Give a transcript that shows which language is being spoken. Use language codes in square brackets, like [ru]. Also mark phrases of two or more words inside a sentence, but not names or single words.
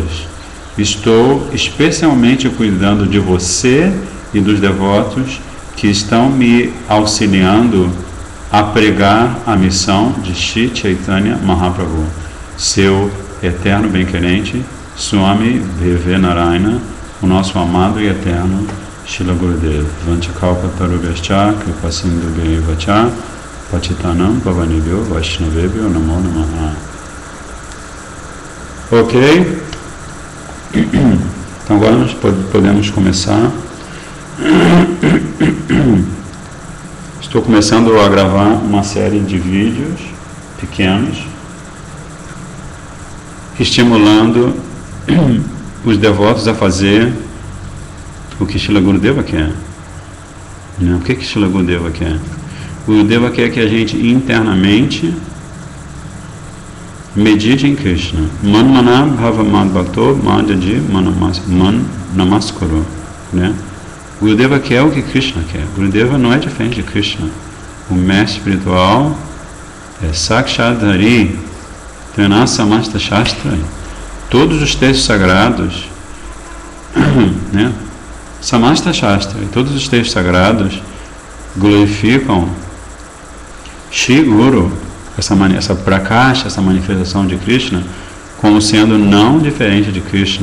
[pt] Estou especialmente cuidando de você e dos devotos que estão me auxiliando a pregar a missão de Shri Chaitanya Mahaprabhu, seu eterno bem-querente, Swami Vivekananda, o nosso amado e eterno Srila Gurudeva. [sa] वाञ्छाकल्पतरुभ्यश्च कृपासिन्धुभ्यश्च पतितानां पावनेभ्यो वैष्णवेभ्यो नमो नमः. [pt] Ok? Então agora nós podemos começar. Estou começando a gravar uma série de vídeos pequenos, estimulando os devotos a fazer o que Srila Gurudeva quer. O que Srila Gurudeva quer? Gurudeva quer que a gente internamente medite em Krishna. [sa] मन्मना भव मद्भक्तो मद्याजी मां नमस्कुरु. [pt] Né? Gurudeva quer o que Krishna quer. Gurudeva não é diferente de Krishna. O mestre espiritual [sa] साक्षाद्धरित्वेन समस्त शास्त्र. [pt] Todos os textos sagrados, né? [sa] समस्त शास्त्र, [pt] todos os textos sagrados glorificam Shri Guru, essa prakasha, essa manifestação de Krishna, como sendo não diferente de Krishna.